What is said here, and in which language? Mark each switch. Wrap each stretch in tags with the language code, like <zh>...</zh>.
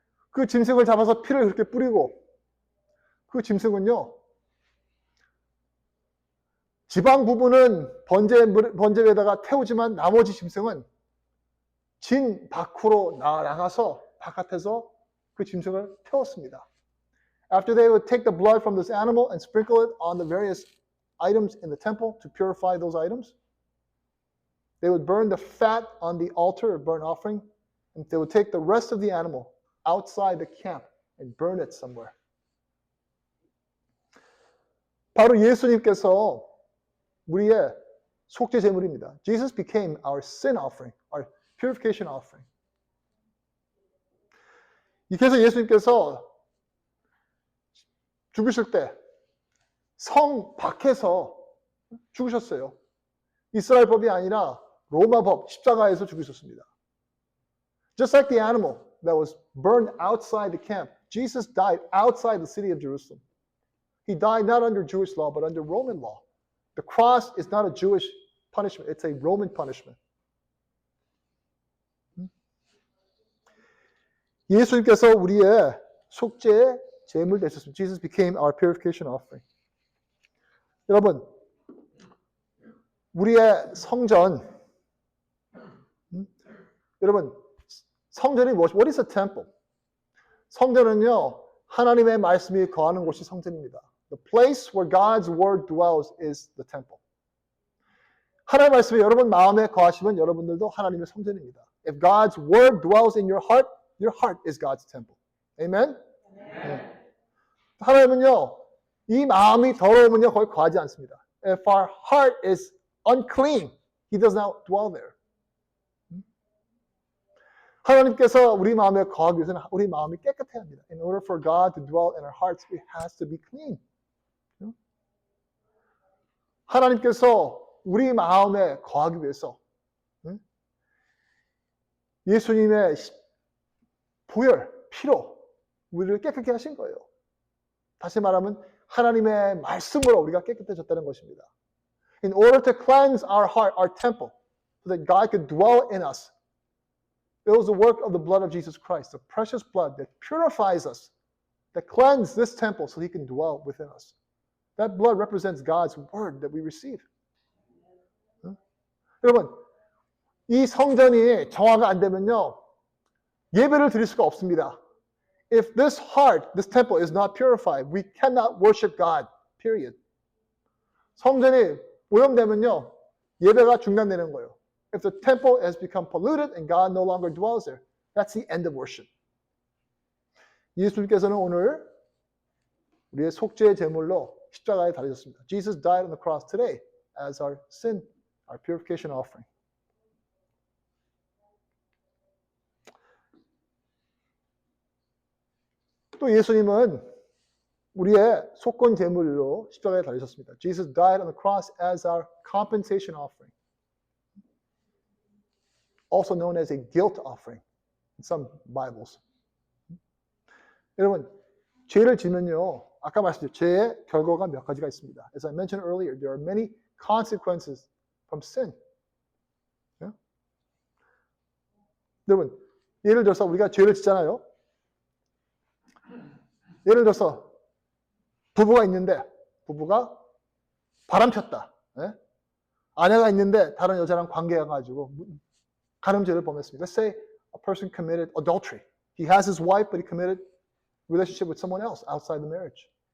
<ko>그 짐승을 잡아서 피를 그렇게 뿌리고 그 짐승은요, 지방 부분은 번제에다가 태우지만 나머지 짐승은 진 밖으로 나가서 바깥에서 그 짐승을 태웠습니다.</ko> <en>After they would take the blood from this animal and sprinkle it on the various items in the temple to purify those items, they would burn the fat on the altar of burnt offering, and they would take the rest of the animal outside the camp and burn it somewhere.</en> <ko>바로 예수님께서 우리의 속죄 제물입니다.</ko> <en>Jesus became our sin offering, our purification offering.</en> <ko>그래서 예수님께서 죽으실 때 성 밖에서 죽으셨어요. 이스라엘 법이 아니라 로마 법, 십자가에서 죽으셨습니다.</ko> <en>Just like the animal that was burned outside the camp, Jesus died outside the city of Jerusalem. He died not under Jewish law, but under Roman law. The cross is not a Jewish punishment, it's a Roman punishment.</en> <ko>예수님께서 우리의 속죄의 제물 되셨습니다.</ko> <en>Jesus became our purification offering.</en> <ko>여러분, 우리의 성전, 여러분, 성전이 무엇이?</ko> <en>What is a temple?</en> <ko>성전은요, 하나님의 말씀이 거하는 곳이 성전입니다.</ko> <en>The place where God's word dwells is the temple.</en> <ko>하나님의 말씀이 여러분 마음에 거하시면 여러분들도 하나님의 성전입니다.</ko> <en>If God's word dwells in your heart is God's temple. Amen?</en> <ko>네. 하나님은요, 이 마음이 더러우면요, 거기 거하지 않습니다.</ko> <en>If our heart is unclean, He does not dwell there.</en> <ko>하나님께서 우리 마음에 거하기 위해서는 우리 마음이 깨끗해야 합니다.</ko> <en>In order for God to dwell in our hearts, it has to be clean.</en> <ko>하나님께서 우리 마음에 거하기 위해서 예수님의 보혈, 피로 우리를 깨끗게 하신 거예요. 다시 말하면 하나님의 말씀으로 우리가 깨끗해졌다는 것입니다.</ko> <en>In order to cleanse our heart, our temple, so that God could dwell in us, it was the work of the blood of Jesus Christ, the precious blood that purifies us, that cleanses this temple so He can dwell within us. That blood represents God's word that we receive.</en> <ko>여러분, 이 성전이 정화가 안 되면요, 예배를 드릴 수가 없습니다.</ko> <en>If this heart, this temple is not purified, we cannot worship God, period.</en> <ko>성전이 오염되면요, 예배가 중단되는 거예요.</ko> <en>If the temple has become polluted and God no longer dwells there, that's the end of worship.</en> <ko>예수님께서는 오늘 우리의 속죄의 제물로 십자가에 달리셨습니다.</ko> <en>Jesus died on the cross today as our sin, our purification offering.</en> <ko>또 예수님은 우리의 속건 제물로 십자가에 달리셨습니다.</ko> <en>Jesus died on the cross as our compensation offering, also known as a guilt offering in some Bibles.</en> <ko>여러분, 죄를 지면요, 아까 말씀드렸죠. 죄의 결과가 몇 가지가 있습니다.</ko> <en>As I mentioned earlier, there are many consequences from sin. Yeah?</en> <ko>여러분, 예를 들어서 우리가 죄를 짓잖아요. 예를 들어서 부부가 있는데 부부가 바람 폈다. 예? 아내가 있는데 다른 여자랑 관계가 가지고 간음죄를 범했습니다.</ko> <en>Let's say a person committed adultery. He has his wife, but he committed relationship with someone else outside the marriage.</en>